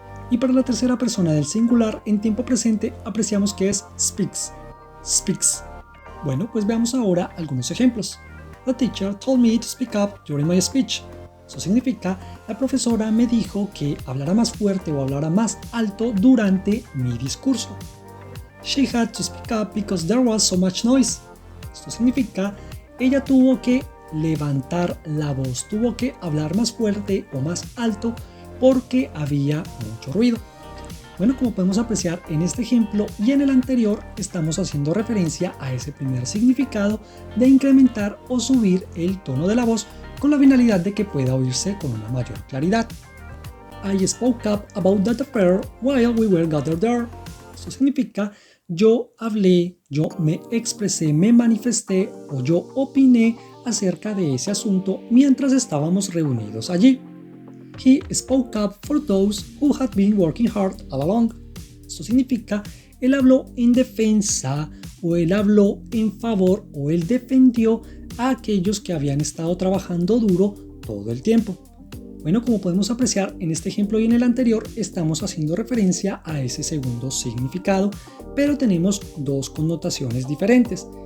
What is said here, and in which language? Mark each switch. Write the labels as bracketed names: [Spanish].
[Spanish] Y para la tercera persona del singular en tiempo presente apreciamos que es speaks. Bueno, pues veamos ahora algunos ejemplos. [English] The teacher told me to speak up during my speech. [Spanish] Eso significa, la profesora me dijo que hablara más fuerte o hablara más alto durante mi discurso. [English] She had to speak up because there was so much noise. [Spanish] Esto significa, ella tuvo que levantar la voz, tuvo que hablar más fuerte o más alto porque había mucho ruido. Bueno, como podemos apreciar en este ejemplo y en el anterior, estamos haciendo referencia a ese primer significado de incrementar o subir el tono de la voz con la finalidad de que pueda oírse con una mayor claridad. [English] I spoke up about that affair while we were gathered there. [Spanish] Esto significa, yo hablé, yo me expresé, me manifesté o yo opiné acerca de ese asunto mientras estábamos reunidos allí. [English] He spoke up for those who had been working hard all along. [Spanish] Esto significa, él habló en defensa o él habló en favor o él defendió a aquellos que habían estado trabajando duro todo el tiempo. Bueno, como podemos apreciar en este ejemplo y en el anterior, estamos haciendo referencia a ese segundo significado, pero tenemos dos connotaciones diferentes.